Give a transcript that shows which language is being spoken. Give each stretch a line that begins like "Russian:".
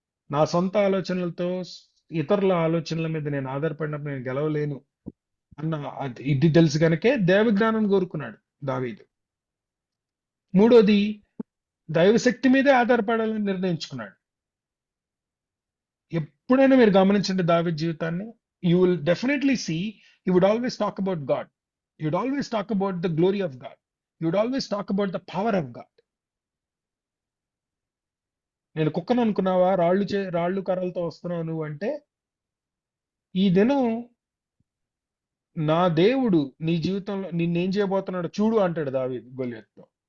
Telugu: నా సొంత ఆలోచనలతో ఇతరుల ఆలోచనల మీద నేను ఆధారపడినప్పుడు నేను గెలవలేను అన్న ఇది తెలుసు కనుకే దైవ జ్ఞానం కోరుకున్నాడు దావీదు. మూడోది, దైవశక్తి మీదే ఆధారపడాలని నిర్ణయించుకున్నాడు. ఎప్పుడైనా మీరు గమనించండి దావీదు జీవితాన్ని,
English: you will definitely see he would always talk about God. He would always talk about the glory of God. He would always talk about the power of God.
Telugu: నేను కుక్కను అనుకున్నావా, రాళ్ళు కర్రలతో వస్తున్నావు నువ్వు అంటే, ఈ దినం నా దేవుడు నీ జీవితంలో నిన్నేం చేయబోతున్నాడు చూడు అంటాడు దావీదు గొలియతుతో.